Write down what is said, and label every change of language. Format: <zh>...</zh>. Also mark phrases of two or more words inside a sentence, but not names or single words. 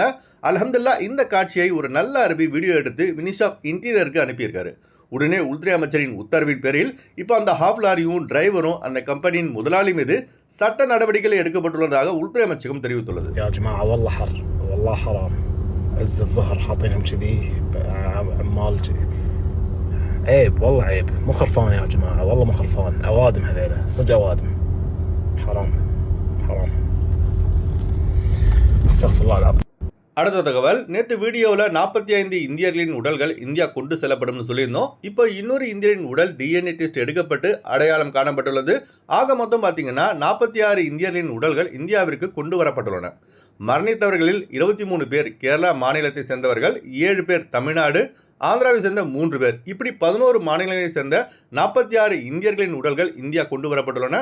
<ta>அல்ஹம்துலில்லாஹ் இந்த காட்சியை ஒரு நல்ல அரபி வீடியோ எடுத்து</ta> <en>ministry of interior</en> <ta>அனுப்பியிருக்காரு. உடனே உள்துறை அமைச்சரின் உத்தரவின் பேரில் இப்போ அந்த</ta> <en>half lorry</en> <ta>டிரைவரும் அந்த கம்பெனியின் முதலாளி மீது சட்ட நடவடிக்கைகள் எடுக்கப்பட்டுள்ளதாக உள்துறை அமைச்சகம் தெரிவித்துள்ளது.</ta> <ar>عز الظهر حاطينهم كذي عمال عيب والله عيب. مو خرفان يا جماعه، والله مو خرفان. اوادم هذيلا صدق اوادم. حرام حرام. استغفر الله العظيم.</ar> <ta>அடுத்த தகவல், நேற்று வீடியோவில் 45 இந்தியர்களின் உடல்கள் இந்தியா கொண்டு செல்லப்படும் சொல்லியிருந்தோம். இப்போ இன்னொரு இந்தியரின் உடல் DNA டெஸ்ட் எடுக்கப்பட்டு அடையாளம் காணப்பட்டுள்ளது. ஆக மொத்தம் பார்த்தீங்கன்னா 46 இந்தியர்களின் உடல்கள் இந்தியாவிற்கு கொண்டு வரப்பட்டுள்ளன. மரணித்தவர்களில் 23 பேர் கேரளா மாநிலத்தை சேர்ந்தவர்கள், 7 பேர் தமிழ்நாடு, ஆந்திராவை சேர்ந்த 3 பேர், இப்படி 11 மாநிலங்களை சேர்ந்த 46 இந்தியர்களின் உடல்கள் இந்தியா கொண்டு வரப்பட்டுள்ளன.</ta>